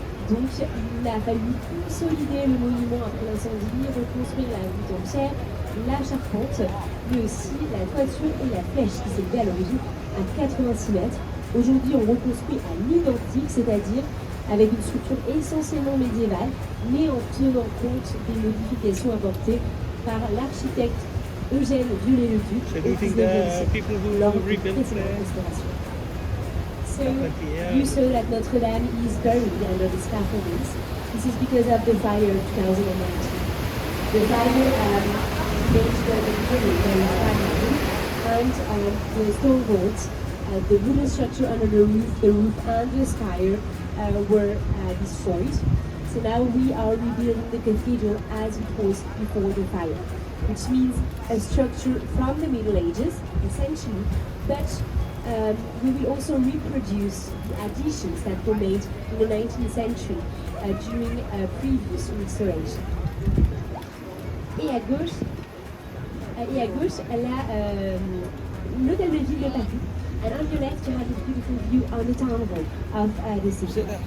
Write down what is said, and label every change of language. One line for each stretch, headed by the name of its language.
French: Donc, il a fallu consolider le monument après l'incendie, reconstruire la voûte en pierre, la charpente, mais aussi la toiture et la flèche qui s'élevait à l'origine à 86 mètres. Aujourd'hui, on reconstruit à l'identique, c'est-à-dire avec une structure essentiellement médiévale, mais en tenant compte des modifications apportées par l'architecte Eugène Viollet-le-Duc au 19e siècle, lors de précédente restauration.
English: So, you saw that Notre Dame is buried under the scaffoldings. This is because of the fire of 2019. The fire made the building very fragile, and the stone boards, the wooden structure under the roof and the spire were destroyed. So now we are rebuilding the cathedral as it was before the fire, which means a structure from the Middle Ages, essentially, but we will also reproduce the additions that were made in the 19th century during previous restoration.
French: Et à gauche, elle a l'hôtel de ville de Paris.
English: And on your left, you have this beautiful view on the town hall of the city.